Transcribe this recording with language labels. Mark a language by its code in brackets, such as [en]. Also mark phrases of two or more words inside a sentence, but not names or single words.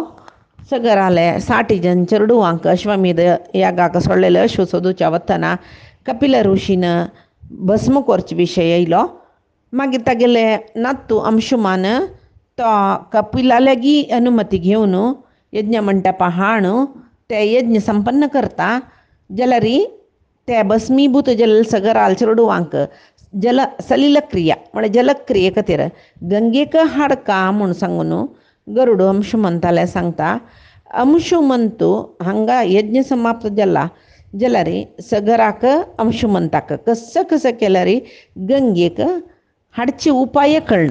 [kok] सगराले 60 जन चेडुवांक अश्वमेध यागाक सोडलेले अश्व सोदूच्या वतना कपिल ऋषीन भस्म करचे विशय येयलो. मागीर तागेले नातू अंशुमान तो कपिला लेगी अनुमती घेवन यज्ञ मंडपा हाड ते यज्ञ संपन्न करता जाल्यार ते भस्मीभूत जल सगराल चेडुवांक सलील क्रिया म्हणजे जलक्रिये खातीर गंगेक हाडका म्हूण सांगून गरुड अंशुमंताले सांगता. अंशुमंतू हांगा यज्ञ समाप्त जाला जाल्यार सगराक अंशुमंताक कसं केल्यार गंगेक हाडचे उपाय कळना.